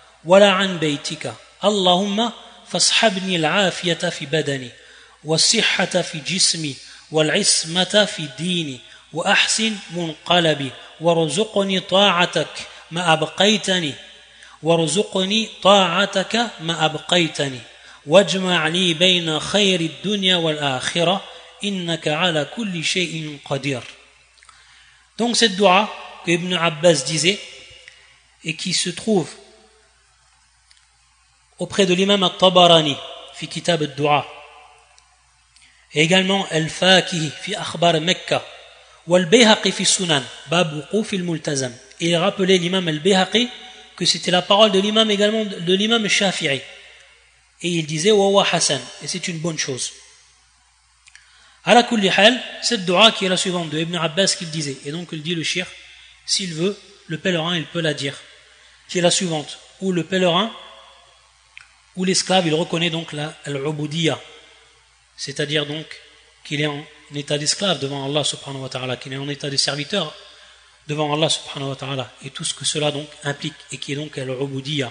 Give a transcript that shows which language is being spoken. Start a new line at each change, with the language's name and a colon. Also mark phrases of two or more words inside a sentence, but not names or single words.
Arabic: ولا عن بيتك اللهم فاصحبني العافية في بدني والصحة في جسمي والعصمة في ديني وأحسن منقلبي وارزقني طاعتك ما أبقيتني وارزقني طاعتك ما أبقيتني واجمع لي بين خير الدنيا والآخرة إنك على كل شيء قدير.
French: Donc cette dua que Ibn Abbas disait et qui se trouve auprès de l'imam al-Tabarani
Arabic: في كتاب الدعاء
French: et également al-Fakihi
Arabic: في أخبار مكة
French: ou al-Bayhaqi
Arabic: في السنن باب وقوف الملتزم.
French: Et il rappelait l'imam al-Bayhaqi que c'était la parole de l'imam également de l'imam Shafi'i et il disait
Arabic: وهو حسن
French: et c'est une bonne chose.
Arabic: على كل حال,
French: cette dua qui est la suivante de Ibn Abbas qu'il disait, et donc il dit le shir, s'il veut, le pèlerin il peut la dire, qui est la suivante, où le pèlerin ou l'esclave il reconnaît donc la al-ubudiyya, c'est-à-dire donc qu'il est en état d'esclave devant Allah
Arabic: سبحانه وتعالى,
French: qu'il est en état de serviteur devant Allah
Arabic: سبحانه وتعالى,
French: et tout ce que cela donc implique, et qui est donc al-ubudiyya.